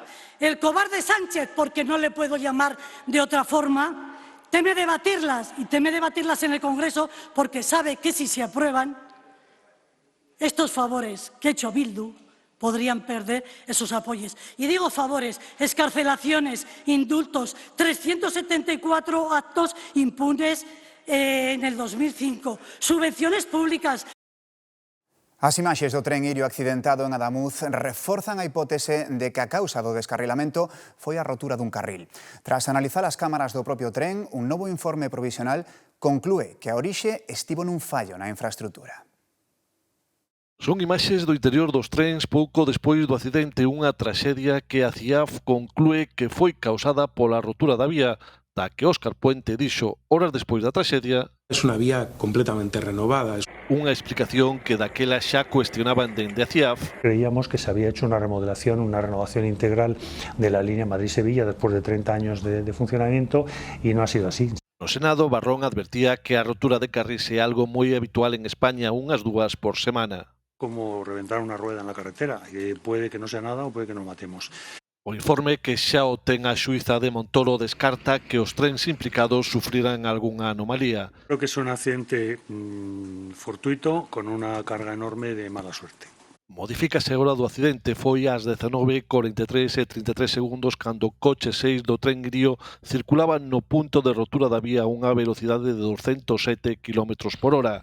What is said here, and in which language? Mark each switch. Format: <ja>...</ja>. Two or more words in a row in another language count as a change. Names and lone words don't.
<es>El cobarde Sánchez, porque no le puedo llamar de otra forma, teme debatirlas y teme debatirlas en el Congreso porque sabe que si se aprueban, estos favores que ha hecho Bildu podrían perder esos apoyos. Y digo favores, excarcelaciones, indultos, 374 actos impunes en el 2005, subvenciones públicas.</es> <gl>As imaxes do tren Irio accidentado en Adamuz reforzan a hipótese de que a causa do descarrilamento foi a rotura dun carril. Tras analizar as cámaras do propio tren, un novo informe provisional conclúe que a orixe estivo nun fallo na infraestrutura. Son imaxes do interior dos trens pouco despois do accidente, unha traxedia que a CIAF conclúe que foi causada pola rotura da vía, da que Óscar Puente dixo horas despois da traxedia.</gl> <es>Es una vía completamente renovada.</es> <gl>Unha explicación que daquela xa cuestionaban dende a CIAF.</gl> <es>Creíamos que se había hecho una remodelación, una renovación integral de la línea Madrid-Sevilla después de 30 años de funcionamiento y no ha sido así.</es> <gl>No Senado, Barrón advertía que a rotura de carris é algo moi habitual en España, unhas 2 por semana.</gl> <es>Como reventar una rueda en la carretera, que puede que no sea nada o puede que nos matemos.</es> <gl>O informe, que xa o ten a xuíza de Montoro, descarta que os trens implicados sufriran algunha anomalía.</gl> <es>Creo que es un accidente fortuito con una carga enorme de mala suerte.</es> <gl>Modifícase a hora do accidente, foi ás 19:43 e 33 segundos cando o coche 6 do tren Irio circulaba no punto de rotura da vía a unha velocidade de 207 km/h.</gl>